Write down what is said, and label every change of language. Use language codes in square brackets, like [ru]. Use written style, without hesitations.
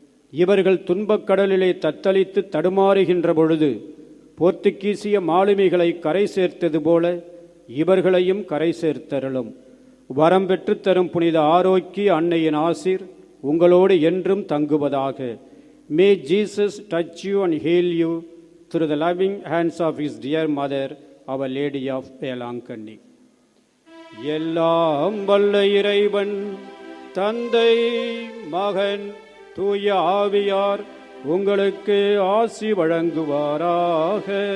[ta] இவர்கள் துன்பக் கடலிலே தத்தளித்து தடுமாறுகின்ற பொழுது போர்த்துகீசிய மாலுமிகளை கரை சேர்த்தது போல இவர்களையும் கரை சேர்த்தருளும். வரம் பெற்றுத்தரும் புனித ஆரோக்கிய அன்னையின் ஆசீர் உங்களோடு என்றும் தங்குவதாக. [en] May Jesus touch you and heal you through the loving hands of his dear mother, Our Lady of Velankanni. [ta] எல்லாம் வல்ல இறைவன் தந்தை, மகன், தூய ஆவியார் உங்களுக்கு ஆசி வழங்குவாராக.